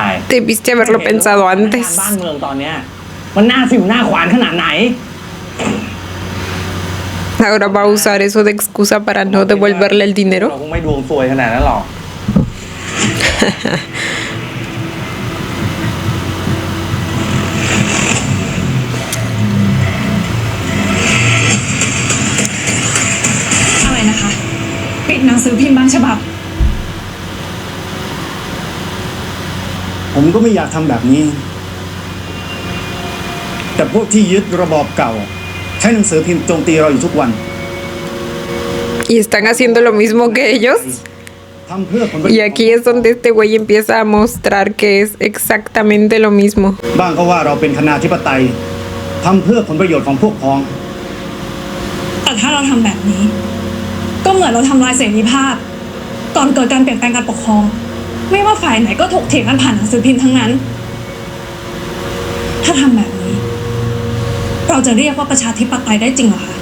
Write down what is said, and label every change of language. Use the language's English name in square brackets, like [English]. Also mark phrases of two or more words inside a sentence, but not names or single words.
[Spanish] Debiste haberlo pensado [Thai] บ้าน [Spanish] antes. [Thai] เมืองตอนเนี้ยมันน่าสิวหน้าขวานขนาดไหน [Spanish] Ahora va a usar eso de excusa para no devolverle el [Thai] เรา [Spanish] dinero. [Thai] คงไม่ดวงซวยขนาดนั้นหรอก อะไรนะคะ ปิดหนังสือพิมพ์บางฉบับ ผมก็ไม่อยากทำแบบนี้ แต่พวกที่ยึดระบอบเก่า ใช้หนังสือพิมพ์โจมตีเราอยู่ทุกวัน [Spanish] Y están haciendo lo mismo que ellos. [Thai] ทำเพื่อผลประโยช [Spanish] Y [Thai] น์ [Spanish] aquí es donde este güey empieza a mostrar que es exactamente lo mismo. [Thai] บ้างก็ว่าเราเป็นคณาธิปไตยทำเพื่อผลประโยชน์ของพวกพ้อง แต่ถ้าเราทำแบบนี้ ก็เหมือนเราทำลายเสรีภาพ ก่อนเกิดการเปลี่ยนแปลงการปกครอง ไม่ว่าฝ่ายไหนก็ถกเถียงกันผ่านหนังสือพิมพ์ทั้งนั้น ถ้าทำแบบนี้ เราจะเรียกว่าประชาธิปไตยได้จริงเหรอคะ